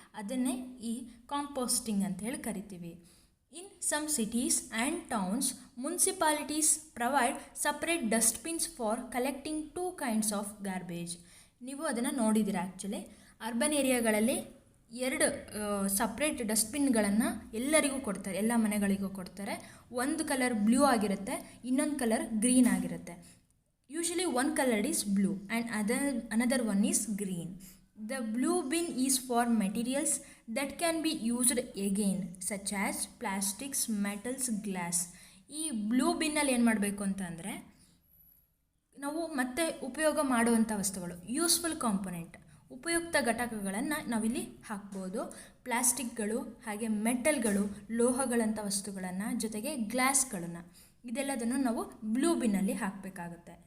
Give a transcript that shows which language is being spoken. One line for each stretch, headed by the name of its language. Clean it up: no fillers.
Kannada: ಅದನ್ನೇ ಈ ಕಾಂಪೋಸ್ಟಿಂಗ್ ಅಂತ ಹೇಳಿ ಕರಿತೀವಿ.
English: In some cities and towns municipalities provide separate dustbins for collecting 2 kinds of garbage.
Kannada: ನೀವು ಅದನ್ನು ನೋಡಿದ್ದೀರಾ. ಆ್ಯಕ್ಚುಲಿ ಅರ್ಬನ್ ಏರಿಯಾಗಳಲ್ಲಿ 2 ಸಪ್ರೇಟ್ ಡಸ್ಟ್ಬಿನ್ಗಳನ್ನು ಎಲ್ಲರಿಗೂ ಕೊಡ್ತಾರೆ, ಎಲ್ಲ ಮನೆಗಳಿಗೂ ಕೊಡ್ತಾರೆ. ಒಂದು ಕಲರ್ ಬ್ಲೂ ಆಗಿರುತ್ತೆ, ಇನ್ನೊಂದು ಕಲರ್ ಗ್ರೀನ್ ಆಗಿರುತ್ತೆ.
English: Usually one color is blue and another one is green. The blue bin is for materials that can be used again such as plastics, metals, glass.
Kannada: ಈ blue ಬಿನ್ನಲ್ಲಿ ಏನು ಮಾಡಬೇಕು ಅಂತ ಅಂದರೆ ನಾವು ಮತ್ತೆ ಉಪಯೋಗ ಮಾಡುವಂಥ ವಸ್ತುಗಳು, ಯೂಸ್ಫುಲ್ ಕಾಂಪೊನೆಂಟ್, ಉಪಯುಕ್ತ ಘಟಕಗಳನ್ನು ನಾವಿಲ್ಲಿ ಹಾಕ್ಬೋದು. ಪ್ಲಾಸ್ಟಿಕ್ಗಳು, ಹಾಗೆ ಮೆಟಲ್ಗಳು, ಲೋಹಗಳಂಥ ವಸ್ತುಗಳನ್ನು, ಜೊತೆಗೆ ಗ್ಲಾಸ್ಗಳನ್ನು, ಇದೆಲ್ಲದನ್ನು ನಾವು ಬ್ಲೂ ಬಿನ್ನಲ್ಲಿ ಹಾಕಬೇಕಾಗುತ್ತೆ.